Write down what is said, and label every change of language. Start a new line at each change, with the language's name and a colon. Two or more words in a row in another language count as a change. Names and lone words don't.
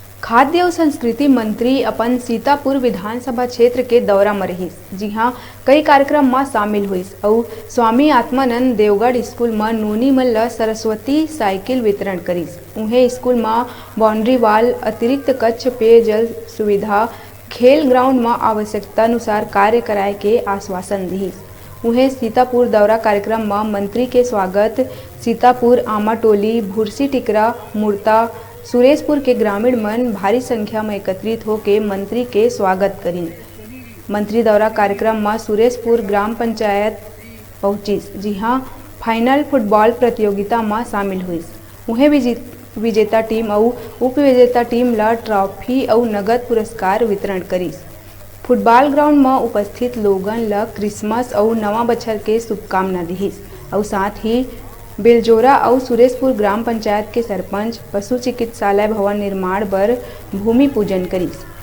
Chhattisgarhi: खाद्य और संस्कृति मंत्री अपन सीतापुर विधानसभा क्षेत्र के दौरा में रहिस। जी हाँ, कई कार्यक्रम में शामिल हुईस और स्वामी आत्मानंद देवगढ़ स्कूल में नूनी मन ला सरस्वती साइकिल वितरण करीस। उन्हें स्कूल में बाउंड्री वाल, अतिरिक्त कच्छ पेयजल सुविधा, खेल ग्राउंड में आवश्यकता अनुसार कार्य कराए के आश्वासन दिहिस। उन्हें सीतापुर दौरा कार्यक्रम में मंत्री के स्वागत सीतापुर, आमाटोली, भुरसी टिकरा, मुर्ता, सुरेशपुर के ग्रामीण मन भारी संख्या में एकत्रित होकर मंत्री के स्वागत करीन। मंत्री दौरा कार्यक्रम में सुरेशपुर ग्राम पंचायत पहुंचिस। जी हाँ, फाइनल फुटबॉल प्रतियोगिता में शामिल हुई। उन्हें विजेता टीम और उपविजेता टीम ला ट्रॉफी और नगद पुरस्कार वितरण करीस। फुटबॉल ग्राउंड में उपस्थित लोगन ला क्रिसमस और नवा बछर के शुभकामना दिहिस और साथ ही बेलजोरा और सुरेशपुर ग्राम पंचायत के सरपंच पशु चिकित्सालय भवन निर्माण बर भूमि पूजन करीस।